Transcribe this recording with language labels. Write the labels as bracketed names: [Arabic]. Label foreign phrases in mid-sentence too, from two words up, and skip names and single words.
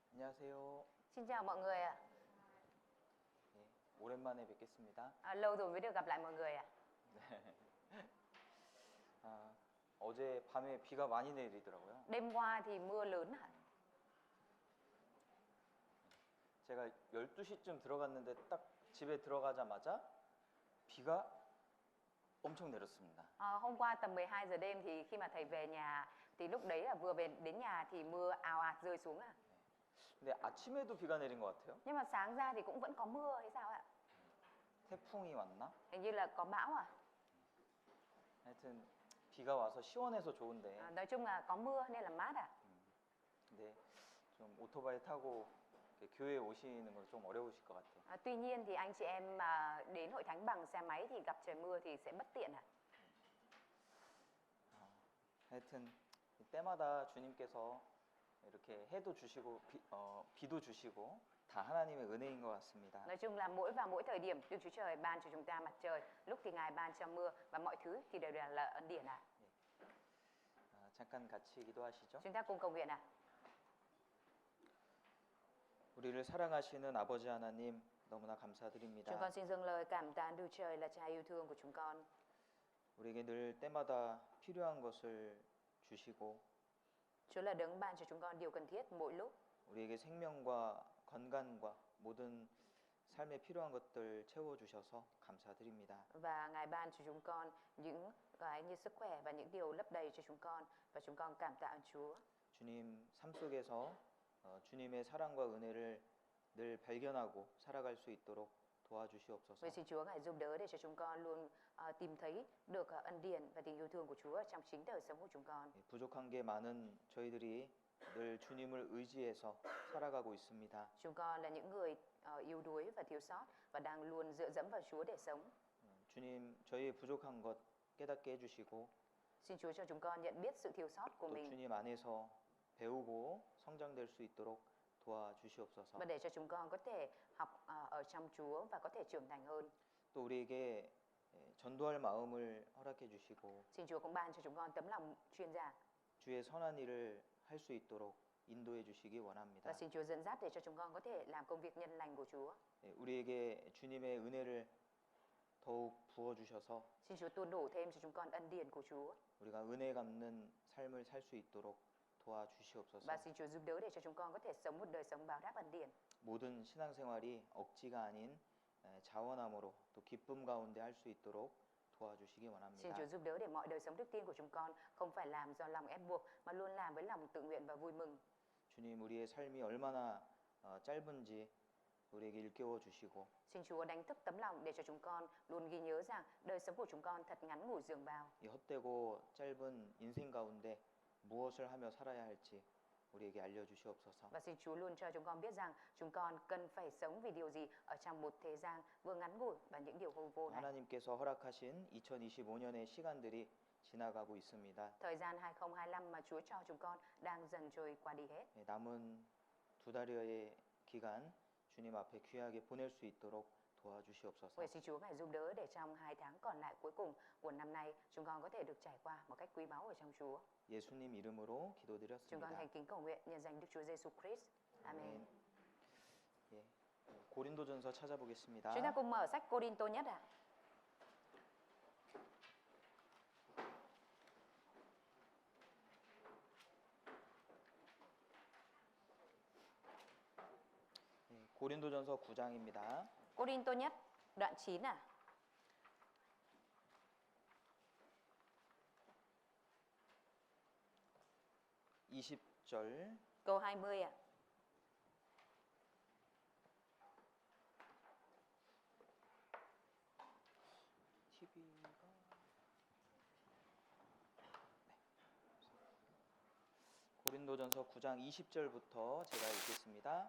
[Korean] 안녕하세요. [Vietnamese] Xin chào mọi người ạ. [Korean] 네, 오랜만에 뵙겠습니다. [Vietnamese] Lâu rồi mới được gặp lại mọi người ạ. [Korean] 어제 밤에 비가 많이 내리더라고요. [Vietnamese] Đêm qua thì mưa lớn hẳn. [Korean] 제가 12시쯤 들어갔는데 딱 집에 들어가자마자 비가 엄청 내렸습니다. [Vietnamese] Hôm qua tầm 12 giờ đêm thì khi mà thầy về nhà thì lúc đấy là vừa về đến nhà thì mưa ào ạt rơi xuống ạ. [Korean] 근데 아침에도 비가 내린 것 같아요. [Vietnamese] Nhưng mà sáng ra thì cũng vẫn có mưa hay sao ạ? [Korean] 태풍이 왔나? [Vietnamese] Hình như là có bão à? [Korean] 하여튼 비가 와서 시원해서 좋은데 [Vietnamese] Nói chung là có mưa nên là mát ạ. [Korean] 근데 좀 오토바이 타고 교회에 오시는 건 좀 어려우실 것 같아요. [Vietnamese] Tuy nhiên thì anh chị em mà đến hội thánh bằng xe máy thì gặp trời mưa thì sẽ bất tiện ạ. [Korean] 하여튼 때마다 주님께서 이렇게 해도 주시고 비도 주시고 다 하나님의 은혜인 것 같습니다. [Vietnamese] Nói chung là mỗi thời điểm Đức Chúa Trời ban cho chúng ta mặt trời, lúc thì Ngài ban cho mưa và mọi thứ thì đều là ân điển ạ. [Korean] 잠깐 같이 기도하시죠. [Vietnamese] Chúng ta cùng cầu nguyện ạ. [Korean] 우리를 사랑하시는 아버지 하나님 너무나 감사드립니다. [Vietnamese] Chúng con xin dâng lời cảm tạ Đức Trời là Cha yêu thương của chúng con. [Korean] 우리에게 늘 때마다 필요한 것을 주시고 [Vietnamese] Chúa là đấng ban cho chúng con điều cần thiết mỗi lúc. [Korean] 우리에게 생명과 건강과 모든 삶에 필요한 것들 채워 주셔서 감사드립니다. [Vietnamese] Và Ngài ban cho chúng con những cái như sức khỏe và những điều lấp đầy cho chúng con và chúng con cảm tạ ơn Chúa. [Korean] 주님 삶 속에서 주님의 사랑과 은혜를 늘 발견하고 살아갈 수 있도록 도와주시옵소서. [Vietnamese] Vậy xin Chúa Ngài giúp đỡ để cho chúng con luôn tìm thấy được ân điển và tình yêu thương của Chúa trong chính đời sống của chúng con. [Korean] 부족한 게 많은 저희들이 늘 주님을 의지해서 살아가고 있습니다. [Vietnamese] Chúng con là những người yếu đuối và thiếu sót và đang luôn dựa dẫm vào Chúa để sống. [Korean] 주님 저희의 부족한 것 깨닫게 해주시고 [Vietnamese] Xin Chúa cho chúng con nhận biết sự thiếu sót của [Korean] 또 [Vietnamese] mình [Korean] 주님 안에서 배우고 성장될 수 있도록 도와주시옵소서. [Vietnamese] và để cho chúng con có thể học ở trong Chúa và có thể trưởng thành hơn. [Korean] 또 우리에게 전도할 마음을 허락해 주시고 [Vietnamese] Xin Chúa cũng ban cho chúng con tấm lòng truyền giảng [Korean] 주의 선한 일을 할 수 있도록 인도해 주시기 원합니다. [Vietnamese] và xin Chúa dẫn dắt để cho chúng con có thể làm công việc nhân lành của Chúa. [Korean] 우리에게 주님의 은혜를 더욱 부어 주셔서 [Vietnamese] Xin Chúa tuôn đổ thêm cho chúng con ân điển của Chúa [Korean] 우리가 은혜 갚는 삶을 살 수 있도록 도와주시옵소서. [Vietnamese] và xin Chúa giúp đỡ để cho chúng con có thể sống một đời sống báo đáp ân điển. [Korean] 모든 신앙생활이 억지가 아닌 자원함으로 또 기쁨 가운데 할 수 있도록 도와주시기 [Vietnamese] Xin [Korean] 원합니다. [Vietnamese] Chúa giúp đỡ để mọi đời sống đức tin của chúng con không phải làm do lòng ép buộc mà luôn làm với lòng tự nguyện và vui mừng. [Korean] 주님 우리의 삶이 얼마나 짧은지 우리에게 일깨워 주시고 [Vietnamese] Xin Chúa đánh thức tấm lòng để cho chúng con luôn ghi nhớ rằng đời sống của chúng con thật ngắn ngủi dường bao. [Korean] 이 헛되고 짧은 인생 가운데 무엇을 하며 살아야 할지 우리에게 알려주시옵소서. [Vietnamese] Và xin Chúa luôn cho chúng con biết rằng chúng con cần phải sống vì điều gì ở trong một thế gian vừa ngắn ngủi và những điều hư vô này. [Korean] 하나님께서 허락하신 2025년의 시간들이 지나가고 있습니다. [Vietnamese] Thời gian 2025 mà Chúa cho chúng con đang dần trôi qua đi hết. [Korean] 남은 두 달여의 기간 주님 앞에 귀하게 보낼 수 있도록 도와주시옵소서. [Vietnamese] Vậy xin Chúa Ngài giúp đỡ để trong 2 tháng còn lại cuối cùng của năm nay chúng con có thể được trải qua một cách quý báu ở trong Chúa. [Korean] 예수님 이름으로 [Vietnamese] Chúng con [Korean] 기도드렸습니다. [Vietnamese] thành kính cầu nguyện nhân danh Đức Chúa Giêsu Christ. Amen. [Korean] 예, 고린도전서 찾아보겠습니다. [Vietnamese] Chúng ta cùng mở sách Cô-rinh-tô nhất ạ. [Korean] 고린도전서 9장입니다. [Vietnamese] Cô-rinh-tô nhất đoạn 9 ạ. [Korean] (20절) [Vietnamese] Câu 20 ạ. [Korean] TV가 고린도전서 9장 20절부터 제가 읽겠습니다.